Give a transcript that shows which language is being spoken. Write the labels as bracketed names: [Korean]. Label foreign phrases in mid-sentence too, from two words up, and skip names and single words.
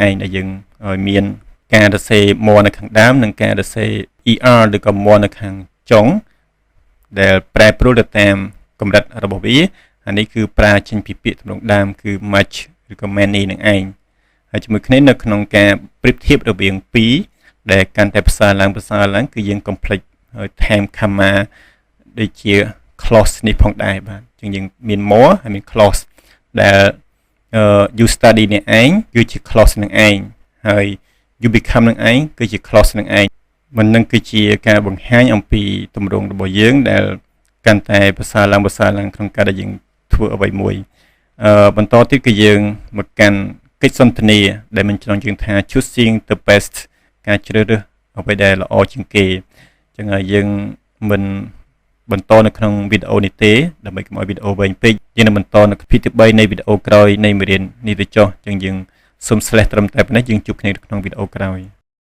[Khmer] ងដែលយើងឲ្យមានការសរសេរ more នៅខាងដើមនិងការសរសេរ er ឬក៏ more នៅខាងចុងដែលប្រែប្រួលទៅតាមកម្រិតរបស់វាអានេះគឺប្រើចេញពីពាក្យទម្រង់ដើមគឺ much ឬក៏ many នឹងឯងហើយជាមួយគ្នានៅក្នុងការប្រៀបធៀបរវាងពីរដែលកាន់តែប្រសើរឡើងគឺយើង complete ហើយថែម comma ដូចជា clause នេះផងដែរបាទអញ្ចឹងយើងមាន more ហើយមាន clause ដែល [English] you study [Khmer] នេះឯងគឺជា clause នឹងឯងហើយ [English] you become [Khmer] នឹងឯងគឺជា clause នឹងឯងមិននឹងគឺជាការបង្ហាញ អំពីទម្រង់របស់យើងដែលកាន់តែប្រសើរឡើងក្នុងការដែលយើងធ្វើអ្វីមួយបន្តទៀតគឺយើងមកកាន់កិច្ចសន្ទនាដែលមិនចង់យើងថា [English] choosing the best [Khmer] ការជ្រើសរើសអ្វីដែលល្អជាងគេអញ្ចឹងយើងមិនបន្តនៅក្នុងវីដេអូនេះទេដើម្បីកុំឲ្យវីដេអូវែងពេកយើងនឹងបន្តនៅភាគទី3នៃវីដេអូក្រោយនៃមេរៀននេះទៅចុះអញ្ចឹងយើងសូម slash ត្រឹមតែប៉ុណ្ណេះយើងជួបគ្នានៅក្នុងវីដេអូក្រោយ